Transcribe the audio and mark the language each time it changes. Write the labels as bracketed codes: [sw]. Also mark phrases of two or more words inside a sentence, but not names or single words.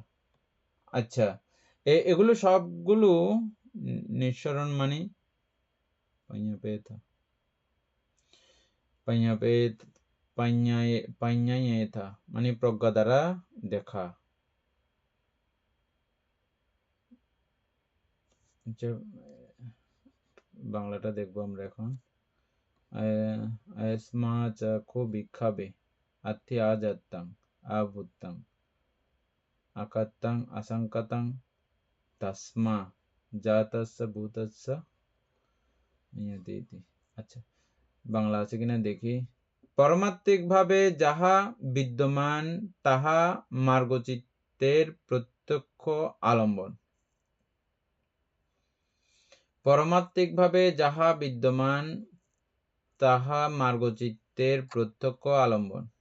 [bn] আচ্ছা, এগুলো সবগুলো নিঃসরণ পাඤ্ඤাপেতা। পাইয়ায়েথা মানে প্রজ্ঞা দ্বারা দেখা। আচ্ছা, বাংলাটা দেখবো আমরা এখন। [pi] আয়সমা চাখো বিক্ষাবে আথি আজাত্তাং আভুত্তাং আকাত্তাং আসাঙ্কাতাং তাসমা জাতাস্য ভূতস্য নিয়তিতি। [bn] আচ্ছা, বাংলা আছে কিনা দেখি। পারমাত্মিকভাবে যাহা বিদ্যমান তাহা মার্গচিত্তের প্রত্যক্ষ আলম্বন। পারমাত্মিকভাবে যাহা বিদ্যমান তাহা মার্গচিত্তের প্রত্যক্ষ আলম্বন।